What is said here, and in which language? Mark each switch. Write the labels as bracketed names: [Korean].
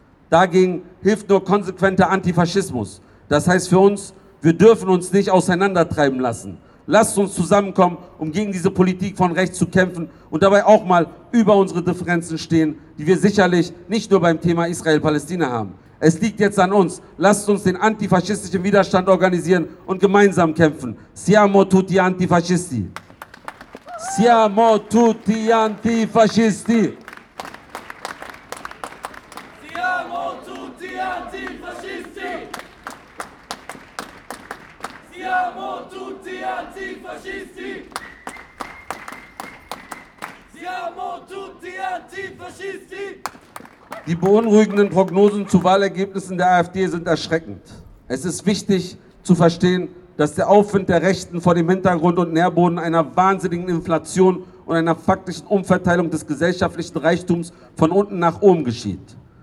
[German] Dagegen hilft nur konsequenter Antifaschismus. Das heißt für uns, wir dürfen uns nicht auseinandertreiben lassen. Lasst uns zusammenkommen, um gegen diese Politik von rechts zu kämpfen und dabei auch mal über unsere Differenzen stehen, die wir sicherlich nicht nur beim Thema Israel-Palästina haben. Es liegt jetzt an uns. Lasst uns den antifaschistischen Widerstand organisieren und gemeinsam kämpfen. [Italian] Siamo tutti antifascisti. Siamo tutti antifascisti. Siamo tutti antifascisti. Siamo tutti antifascisti. Siamo tutti antifascisti. [German] Die beunruhigenden Prognosen zu Wahlergebnissen der AfD sind erschreckend. Es ist wichtig zu verstehen, dass der Aufwind der Rechten vor dem Hintergrund und Nährboden einer wahnsinnigen Inflation und einer faktischen Umverteilung des gesellschaftlichen Reichtums von unten nach oben geschieht.